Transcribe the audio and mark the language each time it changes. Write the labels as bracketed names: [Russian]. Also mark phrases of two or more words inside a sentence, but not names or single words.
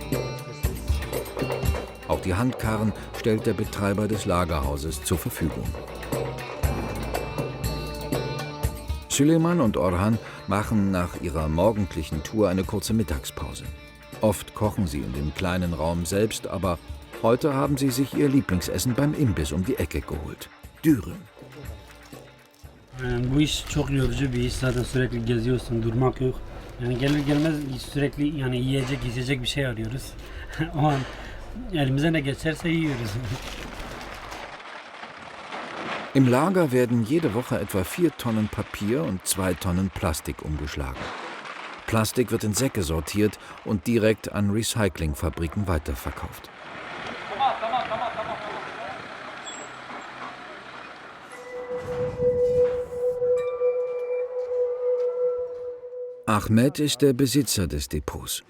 [German] Auch die Handkarren stellt der Betreiber des Lagerhauses zur Verfügung. Süleyman und Orhan machen nach ihrer morgendlichen Tour eine kurze Mittagspause. Oft kochen sie in dem kleinen Raum selbst, aber heute haben sie sich ihr Lieblingsessen beim Imbiss um die Ecke geholt. [Turkish] Dürüm. Bu iş çok yorucu bir iş. Zaten sürekli geziyorsun, durmak yok. Yani gelir gelmez sürekli yani yiyecek, içecek bir şey arıyoruz. O an elimize ne geçerse yiyoruz. [German] Im Lager werden jede Woche etwa 4 Tonnen Papier und 2 Tonnen Plastik umgeschlagen. Plastik wird in Säcke sortiert und direkt an Recyclingfabriken weiterverkauft. Ahmed ist der Besitzer des Depots.